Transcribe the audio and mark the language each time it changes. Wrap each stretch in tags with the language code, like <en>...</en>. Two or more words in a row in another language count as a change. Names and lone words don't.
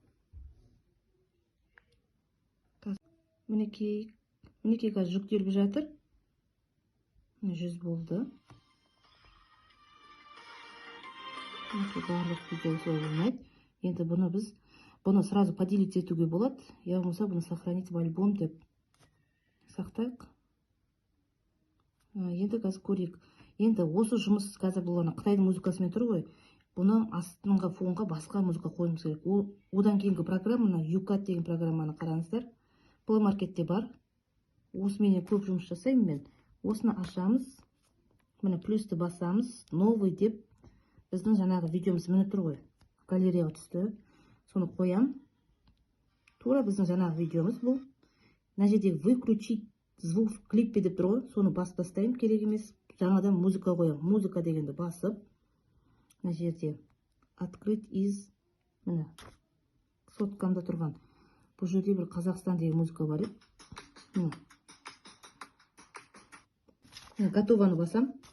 <kk>Мінекей қазір жүктеліп жатыр. 100 болды. Барлық видео солай болмайды. Енді бұны</kk> <ru>сразу поделить</ru> <kk>етуге болады. Я болмаса бұны</kk> <ru>сохранить в альбом</ru> <kk>деп сақтайық. Енді қазір көрейік. Енді осы жұмыс қазір бұл Қытайдың музыкасымен тұр ғой. Бұны астыңғы фонға басқа музыка қойымыз керек. Одан кейінгі программаны, UCAT деген программаны қараңыздар. Play Marketте бар. Осымен көп жұмыс жасаймын мен. Осыны ашамыз. Міне плюсті басамыз. Новый деп біздің жаңағы видеомыз міне тұр ғой. Галереяға түсті. Соны қоям. Тура біздің жаңағы видеомыз бұл. Мына жерде</kk> <ru>выключить звук в клипе</ru> <kk>деп тұр ғой. Соны басып тастаймын, керек емес. Жаңадан музыка қоям. Музыка дегенді басып. Мына жерде</kk> <ru>открыть из,</ru> <kk>міне соткамда тұрған. Бұл жерде бір Қазақстан деген музыка бар еді. Готованы басам.</kk>